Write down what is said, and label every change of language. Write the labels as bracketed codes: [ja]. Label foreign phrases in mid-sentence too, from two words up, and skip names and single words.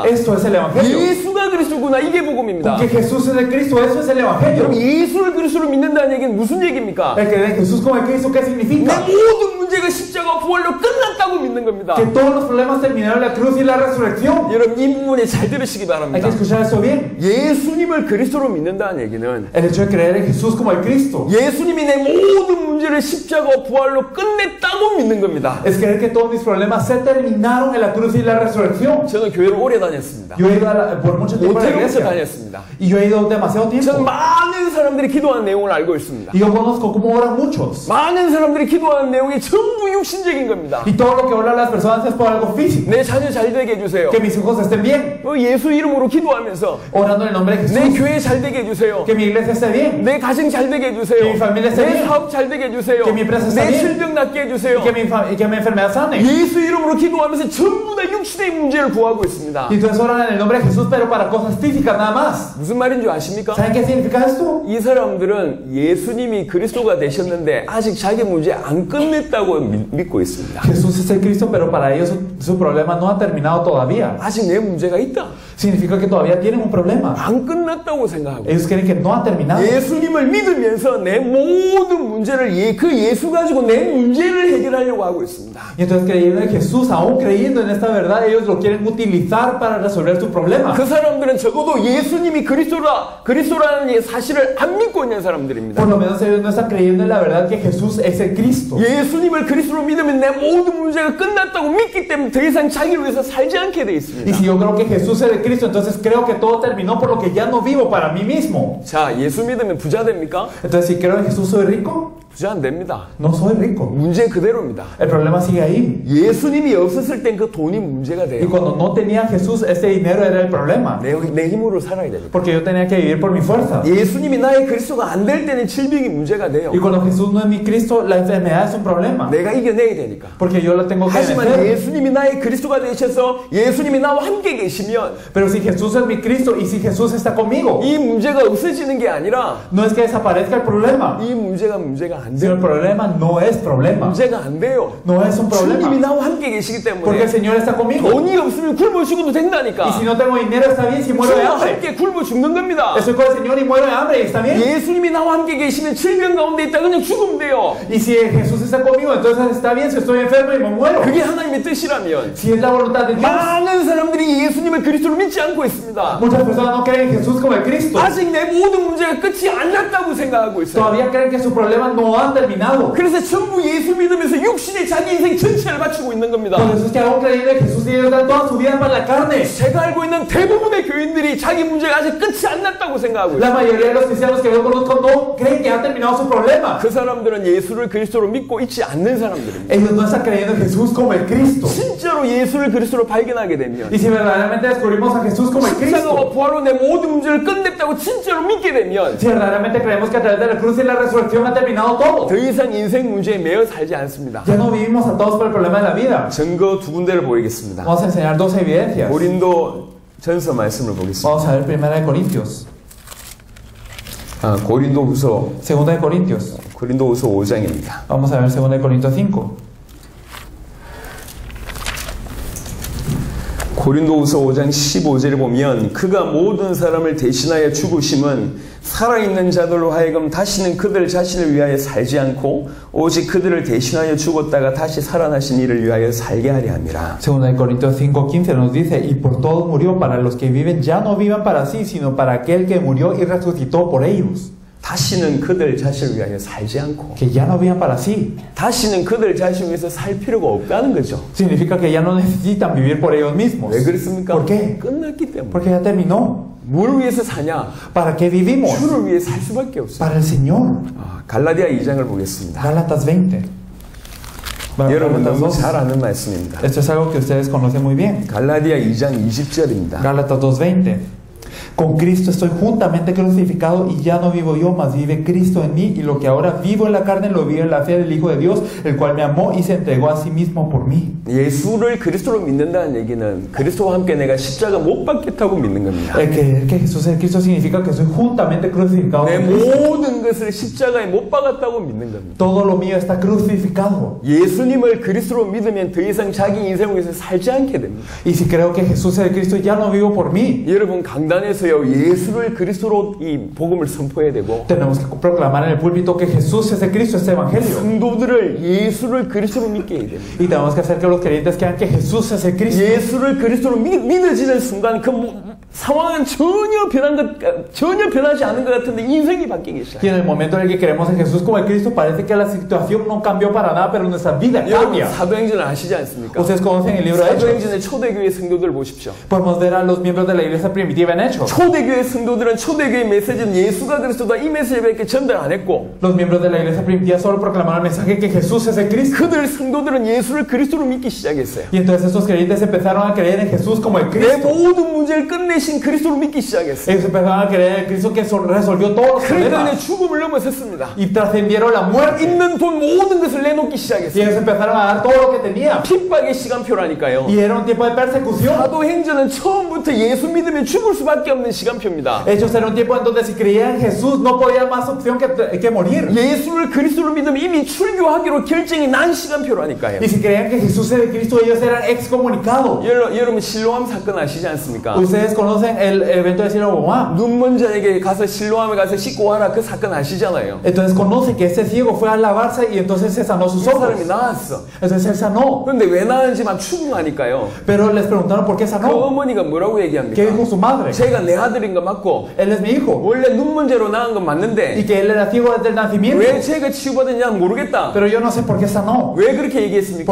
[es] Esto es el Evangelio. [ko] 예수가 그리스도구나. 이게 복음입니다. [es] Porque Jesús es el Cristo, eso es el Evangelio. [ko] 그럼 예수를 그리스도로 믿는다는 얘기는 무슨 얘기입니까? [es] El creer en Jesús como el Cristo, ¿qué [ko] 내 [es] significa? [ko] 모든 문제가 십자가 부활로 끝났다고 믿는 겁니다. [es] Que todos los problemas terminaron en la cruz y la resurrección. [ko] 여러분 이 부분에 잘 들으시기 [es] Hay que [ko] 바랍니다. [es] escuchar eso bien. [ko] 예수님을 그리스도로 믿는다는 얘기는 [es] El hecho de creer en Jesús como el Cristo [ko] 예수님이 내 모든 문제를 십자가 부활로 끝냈다고 믿는 겁니다. [es] es creer que todos mis problemas se terminaron en la cruz y la resurrección. [ko] 저는 교회를 오래 다녔습니다. [es] Yo he ido por mucho tiempo a la [ko] 오태경에서 [es] iglesia [ko] 다녔습니다. [es] y yo he ido demasiado [ko] 저는 [es] tiempo. [ko] 많은 사람들이 기도하는 내용을 알고 있습니다. [es] Y yo conozco cómo oran muchos. [ko] 많은 사람들이 기도하는 내용이 전부 육신적인 겁니다. [es] Y todo lo que oran las personas es por algo físico. [ko] 내 자녀 잘 되게 해주세요. [es] Que mis hijos estén bien. [ko] 예수 이름으로 기도하면서 [es] Orando en el nombre de [ko] 내 [es] Jesús. [ko] 교회 잘 되게 해주세요. [es] Que mi iglesia esté bien. [ko] 내 가정 잘 되게 해주세요. [es] Que mi familia esté [ko] 내 [es] bien. [ko] 사업 잘 되게 해주세요. [es] Que mi empresa esté [ko] 내 [es] bien. [ko] 질병 낫게 해주세요. [es] Y que mi enfermedad sane. [ko] 예수 이름으로 기도하면서 전부 다 육신의 문제를 구하고 있습니다. [es] Y entonces oran en el nombre de Jesús, pero para cosas físicas nada más. [ko] 무슨 말인 줄 아십니까? [es] ¿Saben qué significa esto? [ko] 이 사람들은 예수님이 그리스도가 되셨는데 아직 자기 문제 안 끝냈다고 믿고 있습니다. [es] Jesús es el Cristo, pero para ellos su problema no ha terminado todavía. [ko] 아직 내 문제가 있다. [es] Significa que todavía tienen un problema. [ko] 안 끝났다고 생각하고 [es] Ellos creen que no ha terminado. [ko] 예수님을 믿으면서 내 모든 문제를 그 예수 가지고 내 문제를 해결하려고 하고 있습니다. [es] Y entonces creyendo en Jesús, aún creyendo en esta verdad, ellos lo quieren utilizar para resolver su problema. [ko] 그 사람들은 적어도 예수님이 그리스도라는 사실을 안 믿고 있는 사람들입니다. [es] Por lo menos ellos no están creyendo en la verdad que Jesús es el Cristo. [ko] 예수님을 그리스도로 믿으면 내 모든 문제가 끝났다고 믿기 때문에 더 이상 자기를 위해서 살지 않게 돼 [es] Y [ko] 있습니다. [es] si yo creo que Jesús es el Cristo, entonces creo que todo terminó por lo que ya no vivo para mí mismo. [ko] 자, 예수 믿으면 부자 됩니까? [es] Entonces si creo en Jesús soy rico, [ko] 부자 안 됩니다. [es] no soy rico. [ko] 문제 그대로입니다. [es] El problema sigue ahí. [ko] 예수님이 없었을 땐 그 돈이 문제가 [es] Y [ko] 돼요. [es] cuando no tenía Jesús, ese dinero era el problema. [ko] 내 힘으로 살아야 되니까. [es] Porque yo tenía que vivir por mi fuerza. [ko] 예수님이 나의 그리스도가 안 될 때는 질병이 문제가 돼요. [es] Y cuando Jesús no es mi Cristo, la enfermedad es un problema. [ko] 내가 이겨내야 되니까. [es] Porque yo la tengo que [ko] 하지만 [es] vencer. [ko] 예수님이 나의 그리스도가 되셔서 예수님이 나와 함께 계시면 [es] Pero si Jesús es mi Cristo y si Jesús está conmigo, [ko] 이 문제가 없어지는 게 아니라 [es] no es que desaparezca el problema, [ko] 이 문제가 안 [es] sino el [ko] 돼요. [es] problema no es problema. [ko] 문제가 안 돼요. [es] No es un [ko] 주님이 [es] problema. [ko] 나와 함께 계시기 [es] Porque el [ko] 때문에 [es] Señor está conmigo. [ko] 돈이 없으면 굶어 죽어도 [es] Y [ko] 된다니까. [es] si no tengo dinero, está bien. Si muero de [ko] 주님과 [es] hambre, [ko] 함께 굶어 죽는 겁니다. [es] estoy con el Señor y muero de hambre. ¿Está bien? [ko] 예수님이 나와 함께 계시면 질병 가운데 있다 그냥 죽으면 돼요. [es] Y si Jesús está conmigo, entonces está bien. Si estoy enfermo y me muero. [ko] 그게 하나님의 뜻이라면 [es] Si es la voluntad de Dios. [ko] 많은 사람들이 예수님을 그리스도로 믿지 않고 있습니다. [es] Muchas personas no creen en Jesús como el Cristo. [ko] 아직 내 모든 문제가 끝이 안 났다고 생각하고 있어요. [es] Todavía creen que su problema no ha terminado. [ko] 그래서 전부 예수 믿으면서 육신에 자기 인생 전체를 바치고 있는 겁니다. [es] Por eso es que aún creyendo en Jesús y ellos dan toda su vida para la carne. [ko] 제가 알고 있는 대부분의 교인들이 자기 문제가 아직 끝이 안 났다고 생각하고 있어요. [es] La mayoría de los cristianos que yo conozco no creen que ha terminado su problema. [ko] 그 사람들은 예수를 그리스도로 믿고 있지 않는 사람들입니다. [es] Ellos no están creyendo en Jesús como el Cristo. [ko] 진짜로 예수를 그리스도로 발견하게 되면 [es] Y si verdaderamente descubrimos a Jesús como el [ko] 십자가와 [es] Cristo, [ko] 부활로 내 모든 문제를 끝냈다고 진짜로 믿게 되면 [es] si verdaderamente creemos que a través de la cruz y la resurrección ha terminado todo, [ko] 더 이상 인생 문제에 매여 살지 않습니다. [es] ya no vivimos atados por el problema de la vida. [ko] 증거 두 군데를 보이겠습니다. [es] Vamos a enseñar dos evidencias. [ko] 고린도 전서 말씀을 보겠습니다. [es] Vamos a ver 1 Corintios. [ko] 고린도후서 [es] 2 Corintios. [ko] 5장입니다. [es] Vamos a ver 2 Corintios 5. [ko] 고린도후서 5장 15절에 보면 그가 모든 사람을 대신하여 죽으심은 살아있는 자들로 하여금 다시는 그들 자신을 위하여 살지 않고 오직 그들을 대신하여 죽었다가 다시 살아나신 이를 위하여 살게 하려 함이라. [es] Según el Corintios 5:15 nos dice, y por todos murió para los que viven, ya no vivan para sí, sino para aquel que murió y resucitó por ellos. [ko] 다시는 그들 자신을 위하여 살지 않고 [es] Que ya no vivan para sí. [ko] 다시는 그들 자신을 위해서 살 필요가 없다는 거죠. [es] Significa que ya no necesitan vivir por ellos mismos. [ko] 왜 그렇습니까? [es] ¿Por qué? [ko] 끝났기 때문에. [es] Porque ya terminó. [ko] 뭘 위해서 사냐? [es] ¿Para qué vivimos? [ko] 주를 위해 살 수밖에 없어요. [es] Para el Señor. [ko] 갈라디아 2장을 보겠습니다. [es] Gálatas 20. [ko] 여러분 [es] Gálatas [ko] 너무 [es] 2. [ko] 잘 아는 말씀입니다. [es] Esto es algo que ustedes conocen muy bien. [ko] 갈라디아 2장 20절입니다. [es] Gálatas 2:20. Con Cristo estoy juntamente crucificado y ya no vivo yo, mas vive Cristo en mí, y lo que ahora vivo en la carne lo vivo en la fe del Hijo de Dios, el cual me amó y se entregó a sí mismo por mí. [ko] 예수를 그리스도로 믿는다는 얘기는 그리스도와 함께 내가 십자가 못 박겠다고 믿는 겁니다. [es] El creer que Jesús es Cristo significa que soy juntamente crucificado [ko] 내 [es] con Cristo. [ko] 모든 것을 십자가에 못 박았다고 믿는 겁니다. [es] Todo lo mío está crucificado. [ko] 예수님을 그리스도로 믿으면 더 이상 자기 인생을 위해서 살지 않게 됩니다. [es] Y si creo que Jesús es el Cristo, ya no vivo por mí. [ko] 여러분 강단에서요 예수를 그리스도로 이 복음을 선포해야 되고 [es] Tenemos que proclamar en el púlpito que Jesús es el Cristo, este evangelio. [ko] 성도들을 예수를 그리스도로 믿게 해야 됩니다. [es] Y tenemos que hacer que los creyentes crean que Jesús es el Cristo. [ko] 예수를 그리스도로 믿어지는 순간 그 상황은 전혀 변하지 않은 것 같은데 인생이 바뀌기 [es] Y [ko] 시작해요. [es] en el momento en el que creemos en Jesús como el Cristo, parece que la situación no cambió para nada, pero nuestra vida [ko] 여러분 [es] cambia. [ko] 사도행전을 아시지 않습니까? [es] Ustedes conocen el libro de Hechos. [ko] 사도행전의 초대교회 성도들 보십시오. [es] Podemos ver a los miembros de la iglesia primitiva en Hechos. [ko] 초대교회 성도들은 초대교회 메시지는 예수가 그리스도다 이 메시지밖에 전달 안 했고 [es] Los miembros de la iglesia primitiva solo proclamaron el mensaje que Jesús es el Cristo. [ko] 그들 성도들은 예수를 그리스도로 믿기 시작했어요. [es] Y entonces estos creyentes empezaron a creer en Jesús como el [ko] 내 [es] Cristo. [ko] 모든 문제를 끝내신 그리스도로 믿기 시작했어요. [es] Ellos empezaron a creer en el Cristo que resolvió todos los [ko] 그러니까 [es] problemas. [ko] 죽음을 넘어섰습니다. [es] Y trascendieron la muerte. [ko] 있는 돈 모든 것을 내놓기 [es] Y [ko] 시작했어요. [es] ellos empezaron a dar todo lo que tenían. [ko] 핍박의 시간표라니까요. [es] Y era un tiempo de persecución. [ko] 사도행전은 처음부터 예수 믿으면 죽을 수밖에 없는 시간표입니다. [es] Ellos era un tiempo en donde si creían en Jesús no podía más opción que morir. [ko] 예수를 그리스도로 믿으면 이미 출교하기로 결정이 난 시간표라니까요. [es] Y si creían que Jesús es el Cristo, ellos eran excomunicados. [ko] 여러분 실로암 사건 아시지 않습니까? [es] Ustedes conocen el evento de Siloam. [ko] 눈먼 자에게 가서 실로암에 가서 씻고 와라 그 사건 아시잖아요. [es] Entonces conocen que ese ciego fue a lavarse y entonces se sanó sus [ko] 이 [es] ojos. [ko] 사람이 나았어. [es] Entonces él sanó. [ko] 그런데 왜 나은지 막 추궁하니까요. [es] Pero les preguntaron por qué [ko] 그 [es] sanó. [ko] 어머니가 뭐라고 [es] ¿Qué [ko] 얘기합니까? [es] dijo su madre? [ko] 제가 내 아들인 거 맞고 [es] Él es mi hijo. [ko] 원래 눈먼 죄로 나은 건 [es] Y [ko] 맞는데 [es] que él era ciego desde el nacimiento. [ko] 왜 제가 치유받았냐는 모르겠다. [es] Pero yo no sé por qué sanó. [ko] 왜 그렇게 얘기했습니까?